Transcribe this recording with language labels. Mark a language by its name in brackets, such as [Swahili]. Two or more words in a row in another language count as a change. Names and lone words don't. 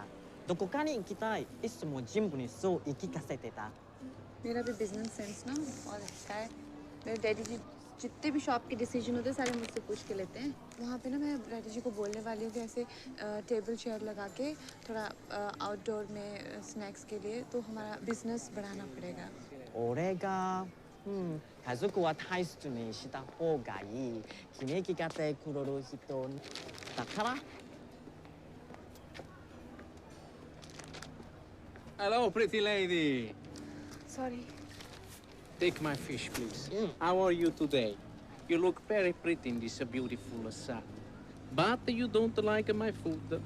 [Japanese] どこかに行きたい。いつもジムにそう言い聞かせてた。 [Hindi] मेरा भी [English] business sense [Hindi] ना बहुत अच्छा है. मेरे डैडी जी जितने भी शॉप के डिसीजन होते हैं सारे मुझसे पूछ के लेते हैं. वहाँ पे ना मैं डैडी जी को बोलने वाली हूँ कि ऐसे [English] table chair [Hindi] लगा के थोड़ा आउटडोर में स्नैक्स के लिए तो हमारा बिजनेस बढ़ाना पड़ेगा. [Japanese] 俺が家族は大切にした方がいい。決めきかてくれる人だから。 [English] Hello, pretty lady. Sorry. Take my fish, please. How are you today? You look very pretty in this beautiful sari. But you don't like my food.